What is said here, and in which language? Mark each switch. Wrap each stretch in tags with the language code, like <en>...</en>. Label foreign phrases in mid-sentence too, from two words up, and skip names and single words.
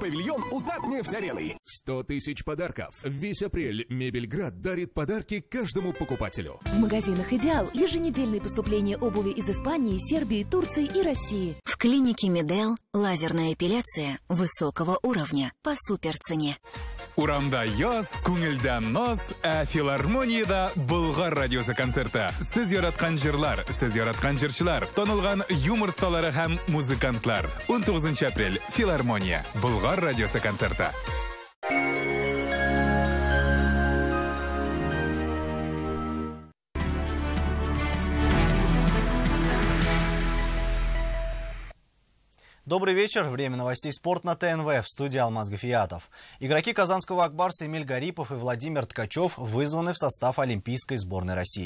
<ru>Павильон у Татнефть-арены. 100 тысяч подарков. Весь апрель Мебельград дарит подарки каждому покупателю. В магазинах «Идеал» еженедельные поступления обуви из Испании, Сербии, Турции и России. В клинике Медел лазерная эпиляция высокого уровня по суперцене.</ru> <tt>Урамда яз, күңелдән наз, филармониядә Болгар радиосы концерты. Сез яраткан җырлар, сез яраткан җырчылар, танылган юмор сталары һәм музыкантлар. 19 апрель. Филармония. Болгар радиосы концерты.</tt> <ru>Добрый вечер. Время новостей спорт на ТНВ. В студии Алмаз Гафиятов. Игроки казанского Акбарса Эмиль Гарипов и Владимир Ткачев вызваны в состав Олимпийской сборной России.</ru>